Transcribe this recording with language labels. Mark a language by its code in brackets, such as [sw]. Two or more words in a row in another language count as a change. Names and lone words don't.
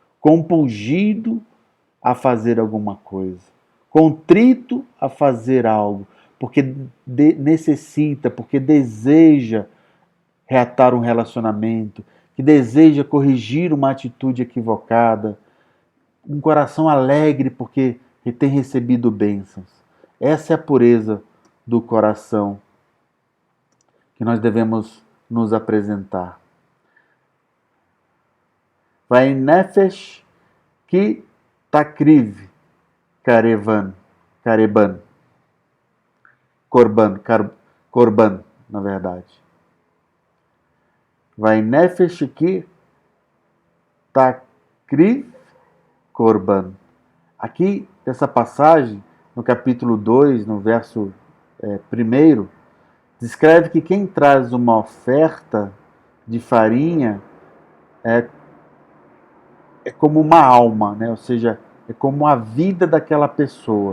[pt] compungido a fazer alguma coisa, contrito a fazer algo, porque necessita, porque deseja reatar um relacionamento, que deseja corrigir uma atitude equivocada, um coração alegre porque tem recebido bênçãos. Essa é a pureza do coração que nós devemos nos apresentar. [he] Vai nefesh ki takriv karevan, korban, [pt] na verdade. [he] Vai nefesh ki takriv korban. [pt] Aqui, nessa passagem, no capítulo 2, no verso 1, descreve que quem traz uma oferta de farinha é como uma alma, né? Ou seja, é como a vida daquela pessoa.